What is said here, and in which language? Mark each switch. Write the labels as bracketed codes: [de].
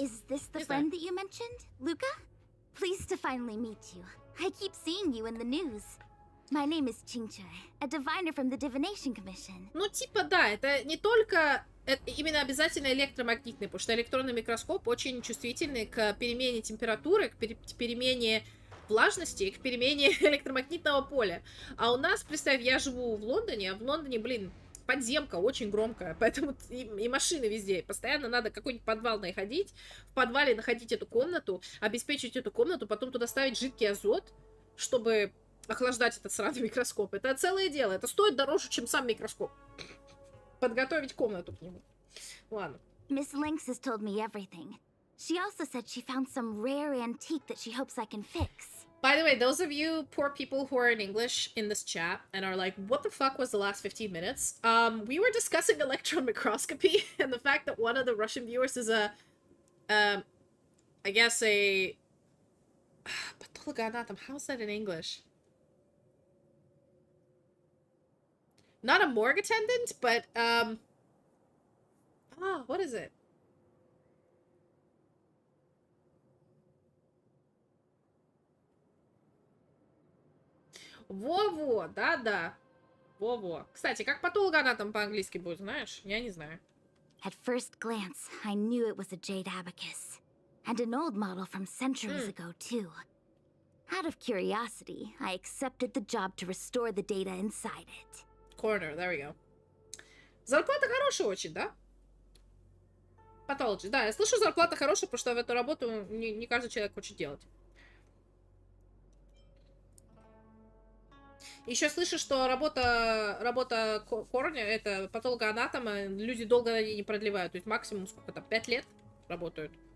[en] Is this the friend that you mentioned, Luca? Pleased to finally meet you. I keep seeing you in the news. My name is Qingche, a diviner from the Divination Commission. [ru] Ну, типа, да, это не только именно обязательно электромагнитный, потому что электронный микроскоп очень чувствительный к перемене температуры, к перемене влажности и к перемене электромагнитного поля. А у нас, представь, я живу в Лондоне, а в Лондоне, блин, подземка очень громкая, поэтому и машины везде. Постоянно надо какой-нибудь подвал находить, в подвале находить эту комнату, обеспечить эту комнату, потом туда ставить жидкий азот, чтобы охлаждать этот сраный микроскоп. Это целое дело. Это стоит дороже, чем сам микроскоп. Подготовить комнату к нему. Ладно. [en] Miss Lynx has told me everything. She also said she found some rare antique that she hopes I can fix. By the way, those of you poor people who are in English in this chat and are like, what the fuck was the last 15 minutes? We were discussing electron microscopy and the fact that one of the Russian viewers is I guess a pathologoanatom. How's that in English? Not a morgue attendant, but what is it? [ru] Во-во, да-да. Во-во. Кстати, как патологоанатом по-английски будет, знаешь? Я не знаю. [en] At first glance, I knew it was a jade abacus. And an old model from centuries ago, too. Out of curiosity, I accepted the job to restore the data inside it. Corner, there we go. [ru] Зарплата хорошая очень, да? Патологи. Да, я слышу, зарплата хорошая, потому что в эту работу не каждый человек хочет делать. Еще слышу, что работа корня, это патологоанатома, люди долго на ней не продлевают. То есть максимум, сколько там, 5 лет работают.